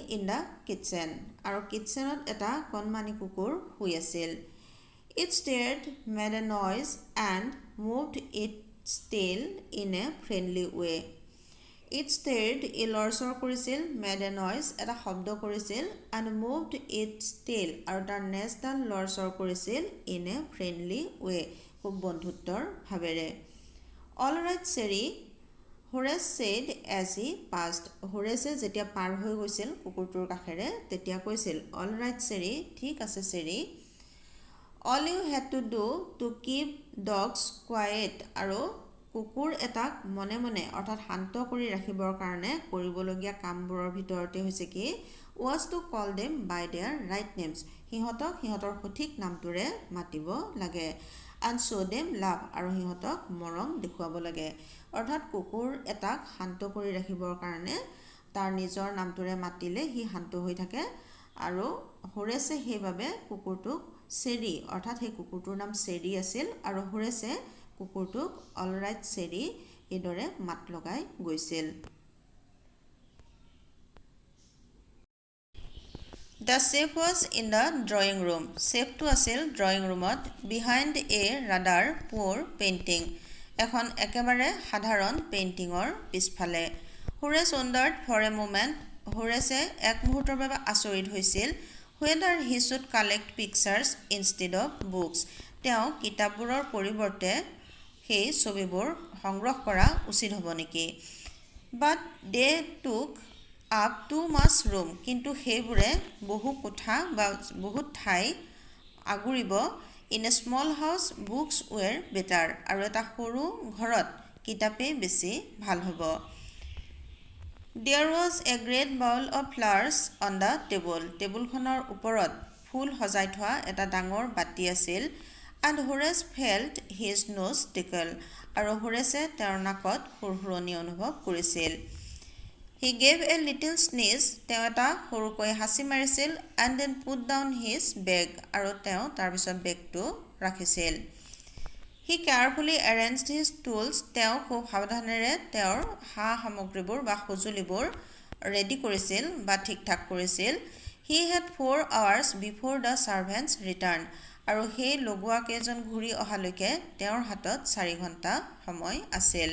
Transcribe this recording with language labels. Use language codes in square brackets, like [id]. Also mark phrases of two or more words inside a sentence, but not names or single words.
[en] in the kitchen [as] আৰু কিটচেনত এটা কণমানি কুকুৰ শুই আছিল [en] It stirred, made a noise and moved its tail in a friendly way It stirred [as] লৰচৰ কৰিছিল [en] made a noise [as] এটা শব্দ কৰিছিল [en] and moved its tail [as] আৰু তাৰ নেজডাল লৰচৰ কৰিছিল [en] in a friendly way [as] খুব বন্ধুত্বৰ ভাৱেৰে [en] All right Sherry Horace said as he passed [as] Horace যেতিয়া পাৰ হৈ গৈছিল কুকুৰটোৰ কাষেৰে তেতিয়া কৈছিল [en] All right Sherry [as] ঠিক আছে Sherry [en] All you had to do to keep dogs quiet [as] আৰু কুকুৰ এটাক মনে মনে অৰ্থাৎ শান্ত কৰি ৰাখিবৰ কাৰণে কৰিবলগীয়া কামবোৰৰ ভিতৰতে হৈছে কি [en] was to call them by their right names [as] সিহঁতক সিহঁতৰ সঠিক নামটোৰে মাতিব লাগে [en] and show them love [as] আৰু সিহঁতক মৰম দেখুৱাব লাগে অৰ্থাৎ কুকুৰ এটাক শান্ত কৰি ৰাখিবৰ কাৰণে তাৰ নিজৰ নামটোৰে মাতিলে হি শান্ত হৈ থাকে আৰু হোৰেছে সেইভাবে কুকুৰটোক চেৰি অৰ্থাৎ সেই কুকুৰটোৰ নাম চেৰি আছিল আৰু হোৰেছে কুকুৰটোক [en] All right Sherry [as] এদৰে মাত লগাই গৈছিল [en] The safe was in the drawing room. Safeটো আছিল drawing roomত behind a rather poor painting. [as] এখন একেবাৰে সাধাৰণ পেইণ্টিঙৰ পিছফালে. [en] Horace wondered for a moment. Horace [as] এক মুহূৰ্তৰ বাবে আচৰিত হৈছিল [en] whether he should collect pictures instead of books. [as] তেওঁ কিতাপবোৰৰ পৰিৱৰ্তে সেই ছবিবোৰ সংগ্ৰহ কৰা উচিত হ'ব নেকি? [en] But they took up too much room. [as] কিন্তু সেইবোৰে বহু কোঠা বা বহুত ঠাই আগুৰিব. [en] In a small house, books were better. [as] আৰু এটা সৰু ঘৰত কিতাপেই বেছি ভাল হ'ব. [en] There was a great bowl of flowers on the table. [as] টেবুলখনৰ ওপৰত ফুল সজাই থোৱা এটা ডাঙৰ বাতি আছিল. [en] And Horace felt his nose tickle. [as] আৰু হোৰেছে তেওঁৰ নাকত সুৰসুৰণি অনুভৱ কৰিছিল. [en] He gave a little sneeze. [as] তেওঁ এটা সৰুকৈ হাঁচি মাৰিছিল [en] and then put down his bag. [as] আৰু তেওঁ তাৰপিছত বেগটো ৰাখিছিল. [en] He carefully arranged his tools. [as] তেওঁ খুব সাৱধানেৰে তেওঁৰ সামগ্ৰীবোৰ বা সঁজুলিবোৰ ৰেডি কৰিছিল বা ঠিক ঠাক কৰিছিল. [en] He had 4 hours before the servants returned. [as] আৰু সেই লগোৱা কেইজন ঘূৰি অহালৈকে তেওঁৰ হাতত 4 ঘণ্টা সময় আছিল.